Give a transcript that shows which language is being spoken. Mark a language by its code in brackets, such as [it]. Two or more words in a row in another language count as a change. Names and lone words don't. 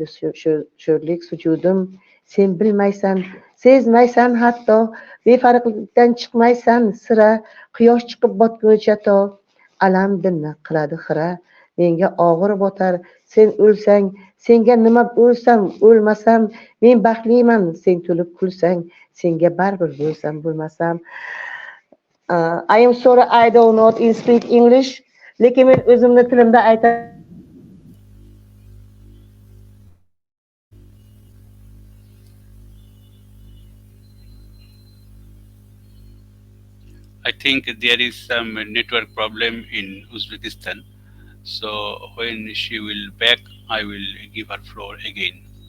[uz] sho'rlik sujudim sen bilmaysan sezmaysan hatto befarqlikdan chiqmaysan sira quyosh chiqib botguncha to alam dilni qiladi xira menga og'ir botar sen o'lsang senga nima o'lsam o'lmasam men baxtliman sen to'lib kulsang senga baribir bo'lsam bo'lmasam [en] I am sorry I do not speak English [uz] lekin men o'zimni tilimda aytaman [en] I think there is some network problem in Uzbekistan. So when she will back, I will give her floor again.